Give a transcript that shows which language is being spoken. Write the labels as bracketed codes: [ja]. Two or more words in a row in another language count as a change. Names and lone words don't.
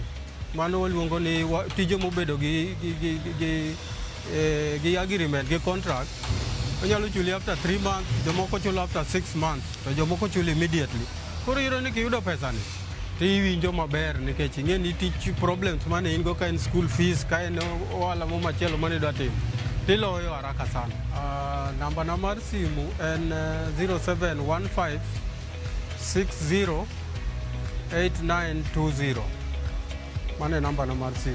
[luo] Mano waluongo ni tije mobedo gi agreement gi contract, onyalo chuli [en] after 3 months, [luo] jomoko chulo [en] after 6 months, [luo] to jomoko chuli immediately. Koro iyudo ni kiyudo pesani tiwinjo maber nikech ing'e ni tich problems mane in go ka en [en] school fees, [luo] ka en ohala mo machielo mane dwa timo, tiloyo [sw] haraka sana. [luo] Namba na mar simu en 0715 60 8920. Mano e namba na mar simu.